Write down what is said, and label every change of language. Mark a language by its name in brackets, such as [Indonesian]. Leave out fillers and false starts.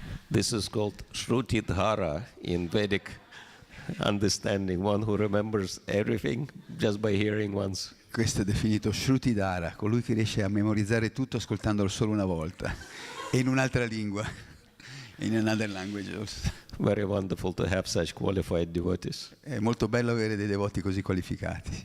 [English] This is called Shrutidhara in Vedic understanding, one who remembers everything just by hearing once. [Italian] Questo è definito Shrutidhara, colui che riesce a memorizzare tutto ascoltandolo solo una volta e in un'altra lingua, [English] in another language also. Very wonderful to have such qualified devotees. [Italian] È molto bello avere dei devoti così qualificati.